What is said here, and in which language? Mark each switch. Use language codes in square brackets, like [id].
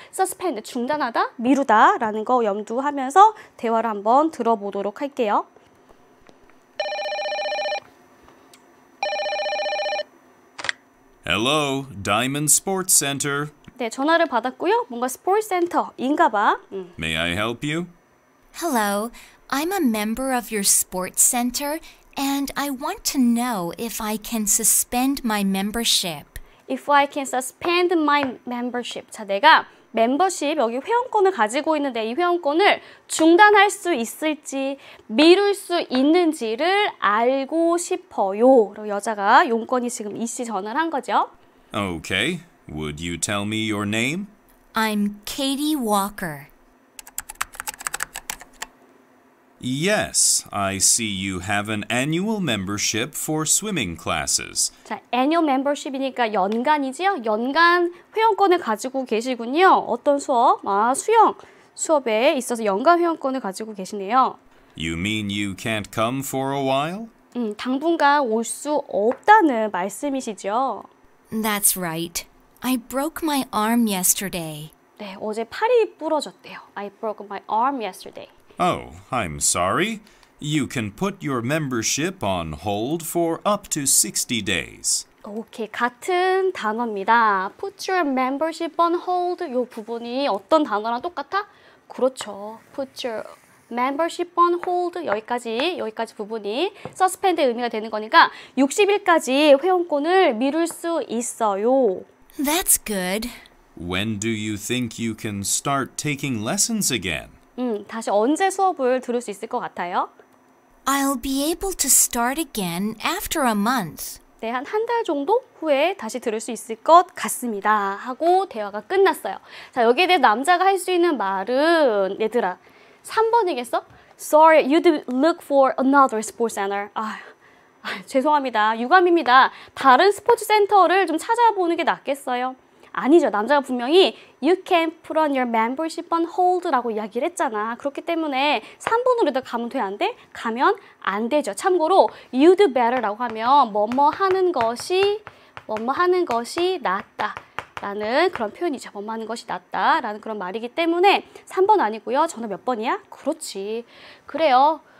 [ko] suspend, 중단하다, 미루다 라는 거 염두하면서 대화를 한번 들어보도록 할게요. [en] Hello, Diamond Sports Center. [ko] 네, 전화를 받았고요. 뭔가 스포츠 센터인가 봐. [en] May I help you? Hello, I'm a member of your sports center, and I want to know if I can suspend my membership. If I can suspend my membership. [ko] 자, 내가 멤버십, 여기 회원권을 가지고 있는데 이 회원권을 중단할 수 있을지, 미룰 수 있는지를 알고 싶어요. 그리고 여자가 용건이 지금 이씨 전화를 한 거죠. [en] Okay. Would you tell me your name? I'm Katie Walker. Yes, I see you have an annual membership for swimming classes. [ko] 자, annual membership이니까 연간이지요? 연간 회원권을 가지고 계시군요. 어떤 수업? 아, 수영 수업에 있어서 연간 회원권을 가지고 계시네요. [en] You mean you can't come for a while? [ko] 당분간 올 수 없다는 말씀이시죠? [en] That's right. I broke my arm yesterday. [ko] 네, 어제 팔이 부러졌대요. [en] I broke my arm yesterday. Oh, I'm sorry. You can put your membership on hold for up to 60 days. [ko] 오케이, 같은 단어입니다. [en] Put your membership on hold. [ko] 이 부분이 어떤 단어랑 똑같아? 그렇죠. [en] Put your membership on hold. [ko] 여기까지 부분이 suspend의 의미가 되는 거니까 60일까지 회원권을 미룰 수 있어요. [en] That's good. When do you think you can start taking lessons again? [ko] 다시 언제 수업을 들을 수 있을 것 같아요? [en] I'll be able to start again after a month. [ko] 네, 한 달 정도 후에 다시 들을 수 있을 것 같습니다. 하고 대화가 끝났어요. 자, 여기에 대해 남자가 할 수 있는 말은 얘들아, 3번이겠어? [en] Sorry, you'd look for another sports center. [ko] 죄송합니다. 유감입니다. 다른 스포츠 센터를 좀 찾아보는 게 낫겠어요. 아니죠. 남자가 분명히 [en] You can put on your membership on hold [ko] 라고 이야기를 했잖아. 그렇기 때문에 3번으로 가면 돼, 안 돼? 가면 안 되죠. 참고로 you'd better라고 하면 뭐뭐 하는 것이 낫다 라는 그런 표현이죠. 뭐뭐 하는 것이 낫다 라는 그런 말이기 때문에 3번 아니고요. 전화 몇 번이야? 그렇지. 그래요.